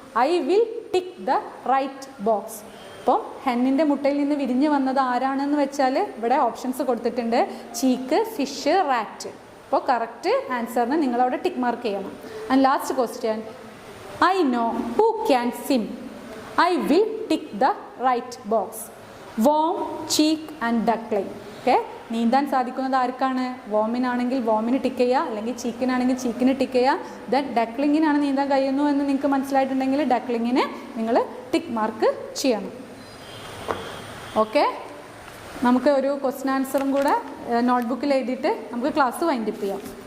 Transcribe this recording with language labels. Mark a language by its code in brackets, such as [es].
[en] I will tick the right box. [ml] അപ്പം ഹെന്നിൻ്റെ മുട്ടയിൽ നിന്ന് വിരിഞ്ഞ് വന്നത് ആരാണെന്ന് വെച്ചാൽ ഇവിടെ ഓപ്ഷൻസ് കൊടുത്തിട്ടുണ്ട്. Cheek, fish, rat. അപ്പോൾ കറക്റ്റ് ആൻസറിന് നിങ്ങളവിടെ ടിക്ക് മാർക്ക് ചെയ്യണം. [en] And last question, I know who can swim. I will tick the right box. Worm, cheek and duckling. [ml] Okay, നീന്താൻ സാധിക്കുന്നത് ആർക്കാണ്? വോമിനാണെങ്കിൽ വോമിന് ടിക്ക് ചെയ്യുക, അല്ലെങ്കിൽ ചീക്കിനാണെങ്കിൽ ചീക്കിന് ടിക്ക് ചെയ്യുക. ദെൻ ഡക്ലിങ്ങിനാണ് നീന്താൻ കഴിയുന്നു എന്ന് നിങ്ങൾക്ക് മനസ്സിലായിട്ടുണ്ടെങ്കിൽ ഡക്ലിങ്ങിന് നിങ്ങൾ ടിക്ക് മാർക്ക് ചെയ്യണം. ഓക്കെ, നമുക്ക് ഒരു ക്വസ്റ്റ്യൻ ആൻസറും കൂടെ നോട്ട്ബുക്കിൽ എഴുതിയിട്ട് നമുക്ക് ക്ലാസ് വൈൻഡപ്പ് ചെയ്യാം.